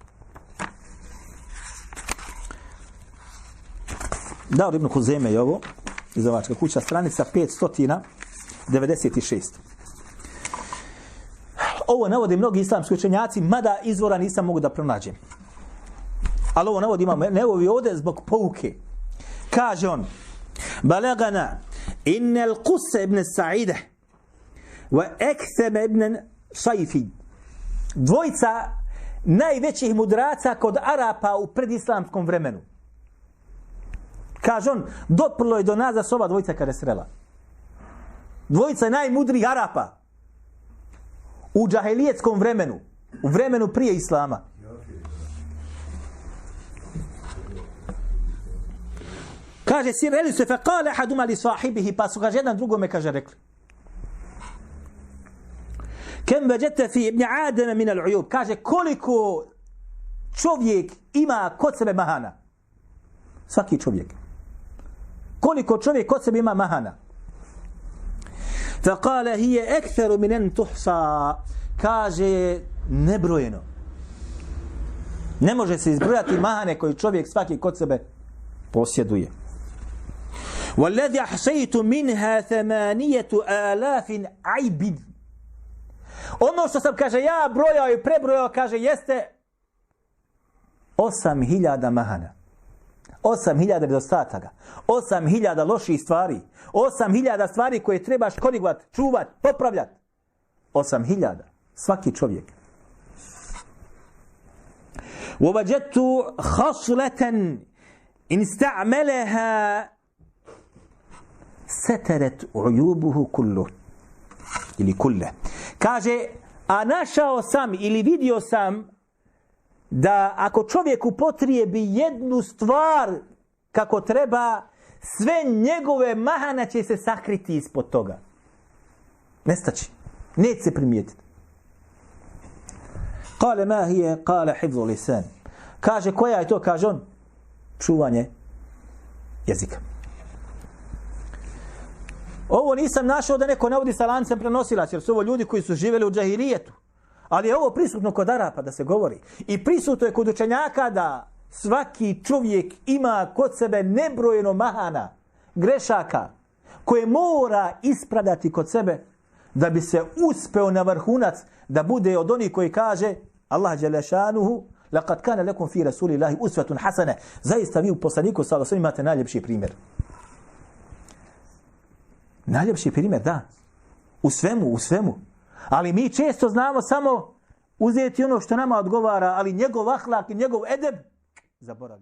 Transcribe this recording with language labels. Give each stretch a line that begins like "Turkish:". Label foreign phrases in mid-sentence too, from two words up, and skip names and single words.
Bosnian: Dao Ibn Huzeme je ovo, izdavačka kuća, stranica 596. Ovo navode mnogi islamski učenjaci, mada izvora nisam mogu da pronađem. Ali ovo navodi Imam Nevovi ovdje zbog pouke. Kaže on:
Arabic: بلغنا أن قس بن ساعدة وأكثم بن صيفي,
Bosnian: dvojica najvećih mudraca kod Arapa u predislamskom vremenu. Kaže on, doprlo je do nas da su ova dvojica kada srela. Dvojica najmudrijih Arapa u džahilijetskom vremenu, u vremenu prije Islama. Kaže, sireli se
Arabic: فقال أحدهما لصاحبه,
Bosnian: pa su kaže jedan drugome kaže rekli:
Arabic: كم وجدت في ابن آدم من العيوب,
Bosnian: kaže koliko čovjek ima kod sebe mahana. Svaki čovjek. Koliko čovjek kod sebe ima mahana.
Arabic: فقال هي أكثر من أن تحصى,
Bosnian: kaže nebrojeno. Ne može se izbrojati mahane koje čovjek svaki kod sebe posjeduje.
Arabic: والذي أحصيت منها 8000 عيب.
Bosnian: Ono što sam, kaže, ja brojao i prebrojao, kaže, jeste 8000 mahana. 8000 nedostataka, 8000 loših stvari, 8000 stvari koje trebaš korigovati, čuvati, popravljati. 8000, svaki čovjek.
Arabic: وَوَجَدْتُ خَصْلَةً إِنْ اسْتَعْمَلَهَا سَتَرَتْ عُيُوبُهُ كُلُّهُ ili kulle.
Bosnian: Kaže, a našao sam ili vidio sam da ako čovjek upotrijebi jednu stvar kako treba, sve njegove mahane će se sakriti ispod toga. Nestaći. Neće se primijetiti.
Arabic: قال ما هي قال حفظ لسان.
Bosnian: Kaže, koja je to? Kaže on, čuvanje jezika. Ovo nisam našao da neko navodi sa lancem prenosilac, jer su ovo ljudi koji su živjeli u džahilijetu. Ali je ovo prisutno kod Arapa da se govori. I prisutno je kod učenjaka da svaki čovjek ima kod sebe nebrojeno mahana, grešaka, koje mora ispravljati kod sebe da bi se uspeo na vrhunac da bude od onih koji kaže
Arabic: الله جل شأنه لقد كان لكم في رسول الله أسوة حسنة.
Bosnian: Zaista vi u poslaniku
Arabic: صلى الله عليه وسلم
Bosnian: imate najljepši primjer. Najljepši primjer, da. U svemu. Ali mi često znamo samo uzeti ono što nama odgovara, ali njegov ahlak i njegov edeb zaboravljamo.